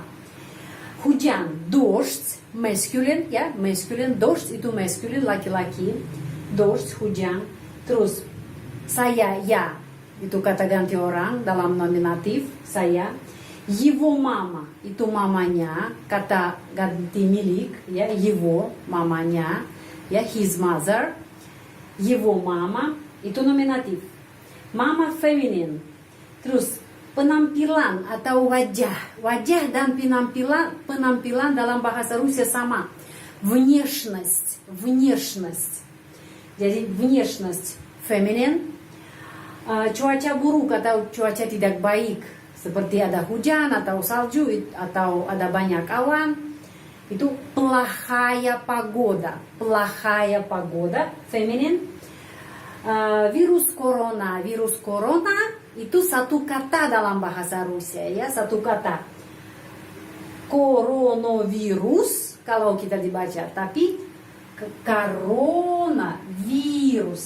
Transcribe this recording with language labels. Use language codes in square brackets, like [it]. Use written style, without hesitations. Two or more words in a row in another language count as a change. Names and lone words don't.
[id] Hujan, dождь, masculine ya, masculine, dождь itu masculine laki-laki, dождь hujan. Terus saya, ya, itu kata ganti orang dalam nominatif, saya. Его mama, itu mamanya, kata ganti milik, ya, его, mamanya, ya, [en] his mother. [id] Его mama, itu nominatif. Mama feminin. Terus, penampilan atau wajah. Wajah dan penampilan dalam bahasa Rusia sama. Внешность. Jadi, внешность feminin. Cuaca buruk atau cuaca tidak baik seperti ada hujan atau salju atau ada banyak awan, itu [ru] плохая погода [id] feminin. Virus corona itu satu kata dalam bahasa Rusia ya, satu kata. Coronavirus kalau kita dibaca, tapi coronavirus.